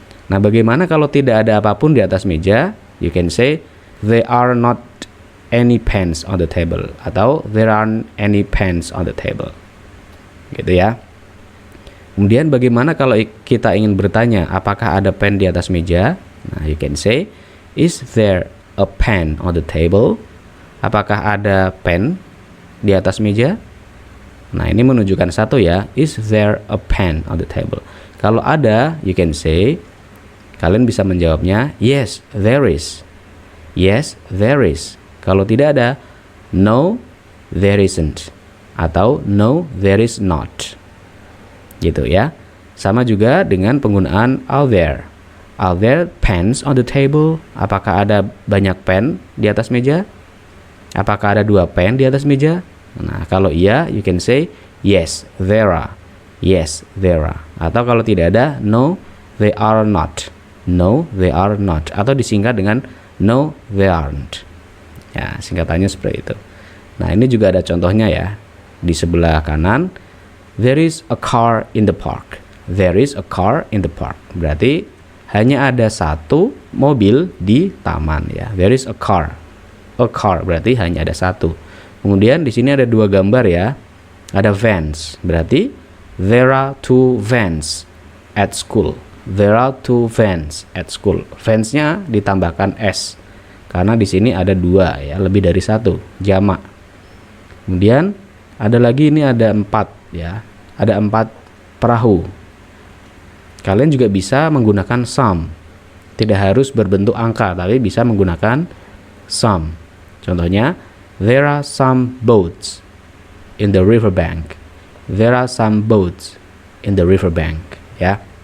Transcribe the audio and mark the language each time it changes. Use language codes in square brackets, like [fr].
[id] Nah, bagaimana kalau tidak ada apapun di atas meja? [en] You can say there are not any pens on the table [id] atau [en] there aren't any pens on the table. [id] Gitu ya. Kemudian bagaimana kalau kita ingin bertanya apakah ada pen di atas meja? [en] Nah, you can say is there a pen on the table? [id] Apakah ada pen di atas meja? Nah, ini menunjukkan satu ya, [en] is there a pen on the table? [id] Kalau ada, [en] you can say, [id] kalian bisa menjawabnya, [en] yes, there is. Yes, there is. [id] Kalau tidak ada, [en] no, there isn't. [id] Atau [en] no, there is not. [id] Gitu ya. Sama juga dengan penggunaan are there. [en] Are there pens on the table? [id] Apakah ada banyak pen di atas meja? Apakah ada dua pen di atas meja? Nah, kalau iya, [en] you can say, yes, there are. Yes, there are. [id] Atau kalau tidak ada, [en] no, they are not. No, they are not. [id] Atau disingkat dengan [en] no, they aren't. [id] Ya, singkatannya seperti itu. Nah, ini juga ada contohnya ya. Di sebelah kanan, [en] there is a car in the park. There is a car in the park. [id] Berarti hanya ada satu mobil di taman ya. [en] There is a car. [id] A car berarti hanya ada satu. Kemudian di sini ada dua gambar ya. Ada vans. Berarti [en] there are two vans at school. There are two vans at school. [id] Vans-nya ditambahkan s karena di sini ada dua ya, lebih dari satu, jamak. Kemudian ada lagi, ini ada 4 ya, ada 4 perahu. Kalian juga bisa menggunakan some, tidak harus berbentuk angka tapi bisa menggunakan some. Contohnya, [en] there are some boats in the riverbank. There are some boats in the riverbank ya.